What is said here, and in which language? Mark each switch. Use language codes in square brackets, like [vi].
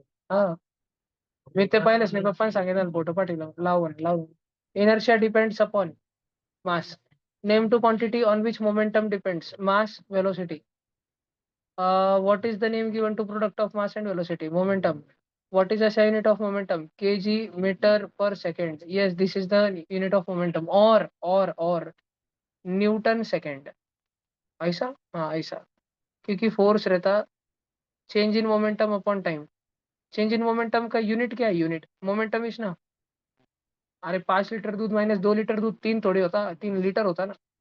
[mr] हा. मी ते पाहिलंच नाही, पप्पाने सांगितलं फोटो पाठवला, लावून लावून. [en] Inertia depends upon mass. Name to quantity on which momentum depends mass velocity. What is the name given to product of mass and velocity? Momentum. What is the SI unit of momentum? Kg meter per second. Yes, this is the unit of momentum. [hi] Or Newton second. ऐसा, हाँ ऐसा. क्योंकि force रहता [en] Change in momentum upon time. [hi] Change in momentum का unit क्या है? Unit momentum is ना. अरे 5 लीटर दूध माइनस 2 लीटर दूध, तीन थोड़ी होता, 3 लीटर होता ना.